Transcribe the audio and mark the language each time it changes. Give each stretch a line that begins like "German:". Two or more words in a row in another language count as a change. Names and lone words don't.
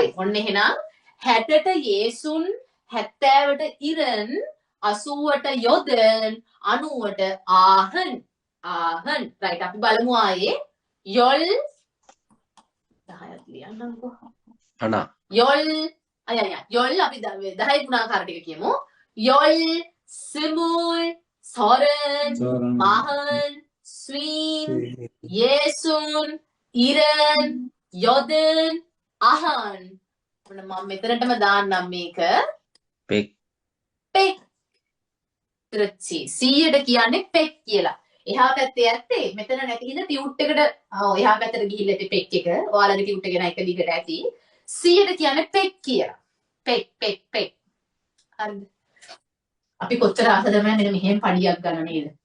Sinhala: ඔන්න එහෙනම් 60ට යේසුන් 70ට ඉරන් 80ට යොදන් 90ට ආහන්. ආහන්. රයිට් අපි බලමු ආයේ යොල් 10ක් ලියන්නම්කෝ. අනා යොල් යොල් අපි 10 ගුණාකාර ටික කියමු.
Korean: යොල් 스물 서른 마흔 쉰 예순 일흔 여든 아흔 오늘
Sinhala: මම මෙතනටම දාන්නම් මේක පෙක් පෙක් 그렇지 100ට කියන්නේ පෙක් කියලා එහා පැත්තේ ඇත්තේ මෙතන නැති හින්දා ටියුට් එකට එහා පැත්තට ගිහිල්ලා ඇති පෙක් එක ඔයාලගේ ටියුට් එක ගැන එක දිගට ඇති 100ට කියන්නේ පෙක් කියලා පෙක් පෙක් පෙක් හරිද අපි කොච්චර ආසද මෙන්න මෙහෙම පඩියක් ගන්න නේද?